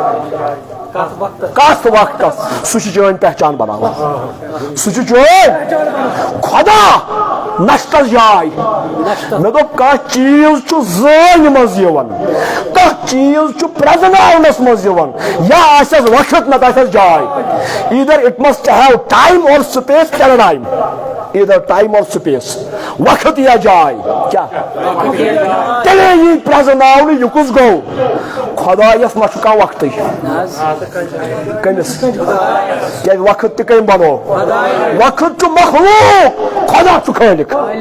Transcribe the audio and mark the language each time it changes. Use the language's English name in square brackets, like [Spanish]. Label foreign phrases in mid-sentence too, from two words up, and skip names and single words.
[Kashmiri] کتھ وقتس سُہ چھُ چٲنۍ پہچان بناوان سُہ چھُ چٲنۍ خۄدا نشتس جاے مےٚ دوٚپ کانٛہہ چیٖز چھُ زٲنۍ منٛز یِوان کانٛہہ چیٖز چھُ پرٛزناونس منٛز یِوان یا آسٮ۪س وقت نتہٕ آسٮ۪س جاے [English] either it must have time or space paradigm either time or space [Kashmiri] وقت یا جاے کیٛاہ تیٚلے یی پرٛزناونہٕ یہِ کُس گوٚو خۄدایس ما چھُ کانٛہہ وقتٕے کٔمِس کیٛازِ وقت تہِ کٔمۍ بنوو وقت چھُ مخلوق خۄدا چھُ خٲلق